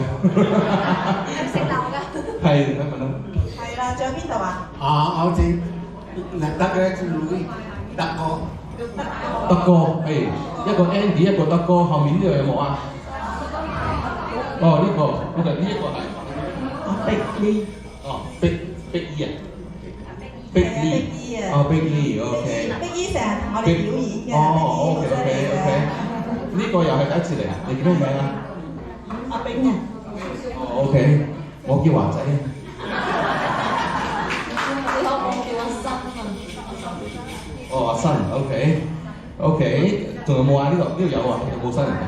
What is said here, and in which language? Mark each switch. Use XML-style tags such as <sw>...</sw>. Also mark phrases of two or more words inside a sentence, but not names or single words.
<yue>識鬧㗎。係，你問啦。係啦，仲有邊度啊？我知得嘅就會得個德哥，誒，一個 Andy，一個德哥，後面呢度有冇啊？哦，呢個，OK，呢一個係。 Big Lee。哦，Big E 啊，Big Lee，哦，Big Lee，OK。 Big E 成日同我哋表演嘅。哦，OK，呢個又係第一次嚟啊？你叫咩名啊？阿炳啊。哦，OK，我叫華仔。你好，我叫阿新啊。哦，阿新，OK，仲有冇啊？呢度有啊，有冇新人啊</yue>